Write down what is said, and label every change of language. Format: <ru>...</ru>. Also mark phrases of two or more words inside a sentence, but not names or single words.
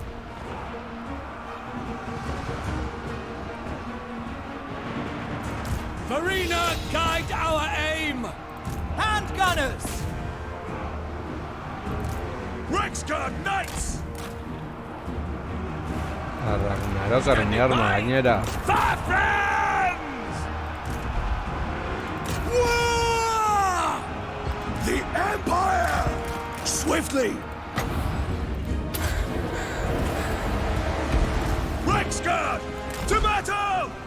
<en>Farina, guide our aim! Handgunners! Rexguard Knights! A Ragnarok armi arma gainera. Fire friends! War! The Empire! Swiftly! Rexguard! To battle!</en>